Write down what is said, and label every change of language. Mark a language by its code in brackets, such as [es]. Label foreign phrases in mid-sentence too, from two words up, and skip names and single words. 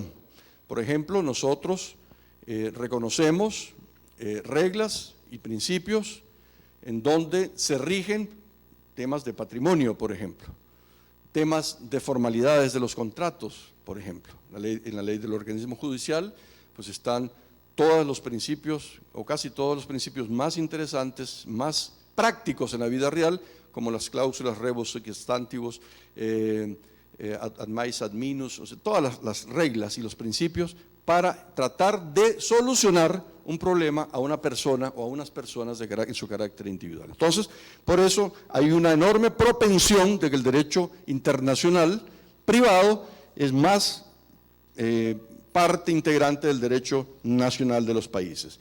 [es] Por ejemplo, nosotros reconocemos reglas y principios en donde se rigen temas de patrimonio, por ejemplo, temas de formalidades de los contratos, por ejemplo. En la ley del organismo judicial, pues están todos los principios, o casi todos los principios más interesantes, más prácticos en la vida real, como las cláusulas [la] rebus sic stantibus, ad mais ad minus, [es] o sea, todas las reglas y los principios para tratar de solucionar un problema a una persona o a unas personas en su carácter individual. Entonces, por eso hay una enorme propensión de que el derecho internacional privado es más parte integrante del derecho nacional de los países.